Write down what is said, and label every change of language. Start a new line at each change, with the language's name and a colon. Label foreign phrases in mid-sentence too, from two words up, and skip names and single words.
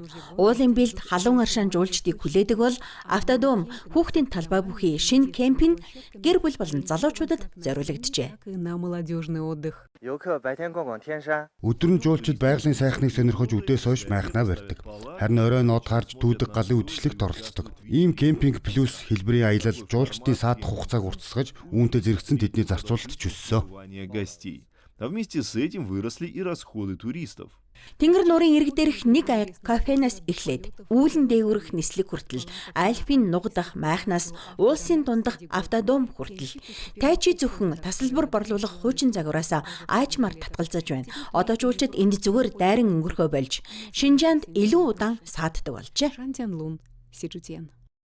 Mongolian: Уулын бэлд халуун аршаан жуулчдыг хүлээдэг бол автодом хүүхдийн талбай бүхий шинэ кемпинг гэр бүл болон залуучуудад зориулагджээ. Өдөр нь жуулчид байгалийн сайхныг сонирхож үдээс хойш майхнаа барьдаг. Харин оройн од харж дүүдэг галын үдшилтэд оролцдог. Ийм кемпинг плюс хэлбэрийн аялал жуулчдын саадах хугацааг уртасгаж үүнтэй зэрэгцэн тэдний зарцуулалт ч өссөн.
Russian: А вместе с этим выросли и расходы туристов.
Mongolian: Тэнгэр нуурын ирэг дээрх нэг кафенаас эхлээд үүлэн дээгүүрх нислэг хүртэл альпин нугдах майхнаас уулсын дундах автодом хүртэл тайчи зөвхөн тасалбар борлуулах хуучин загвараасаа аажмаар татгалзаж байна. Одоо жуулчид энд зүгээр дайран өнгөрөхөө болж Шинжаанд илүү удаан сааддаг болжээ.